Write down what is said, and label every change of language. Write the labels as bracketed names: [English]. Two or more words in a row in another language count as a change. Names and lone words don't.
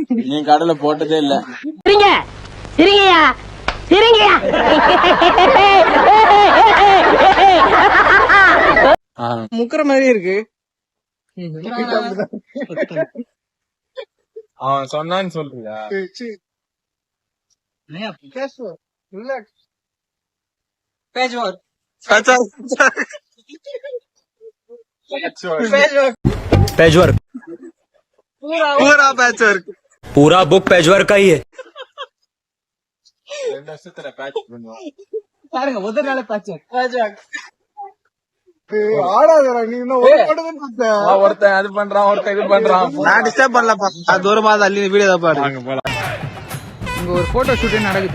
[Tamil] நீ கடலை போட்டதே இல்ல. சிரிங்கயா சிரிங்கயா. முக்கிற மாதிரி இருக்கு. அவன் சொன்னான்னு சொல்றியா? [Hindi] पैचवर्क पूरा पैच वर्क. पूरा बुक पैचवर्क का ही है. [Tamil] 2 வருஷத்துல பேட்ச் பண்ணுவான். பாருங்க முதல் நாளே பாச்சு. ஒருத்தன் அது பண்றான், ஒருத்தன் இது பண்றான். நான் டிஸ்டர்ப் பண்ணலப்பா, அது தூரமா தள்ளி வீடியோ தான் பாரு. வாங்க போலாம். இங்க ஒரு [English] photo shoot [Tamil] நடக்குது.